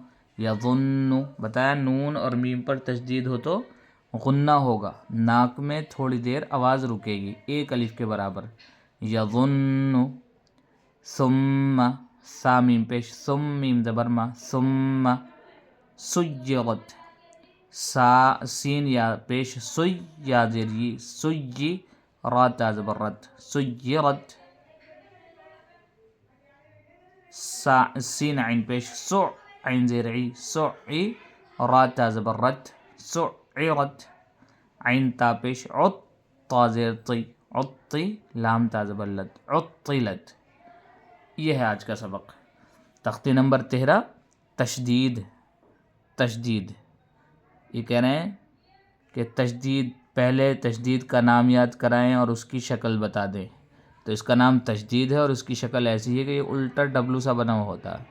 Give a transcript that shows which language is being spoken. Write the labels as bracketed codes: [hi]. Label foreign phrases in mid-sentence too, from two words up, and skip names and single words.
[ur] یظن، بتایا نون اور میم پر تشدید ہو تو غنہ ہوگا، ناک میں تھوڑی دیر آواز رکے گی ایک الف کے برابر، یظن، ثم سا میم پیش ثم میم زبر ما ثم سیغت، سا سین یا پیش سی یا زیری سی را تا زبر رت سیرت، سا سین عین پیش سع عین زیر عی سعی را تا زبر رت سعرت، عین تا پیش عط تا زیر طی عطی لام تا زبر لت عطلت۔ یہ ہے آج کا سبق۔ تختی نمبر 13 تشدید۔ تشدید یہ کہہ رہے ہیں کہ تشدید، پہلے تشدید کا نام یاد کرائیں اور اس کی شکل بتا دیں۔ تو اس کا نام تشدید ہے اور اس کی شکل ایسی ہے کہ یہ الٹا ڈبلو سا بنا ہوا ہوتا ہے۔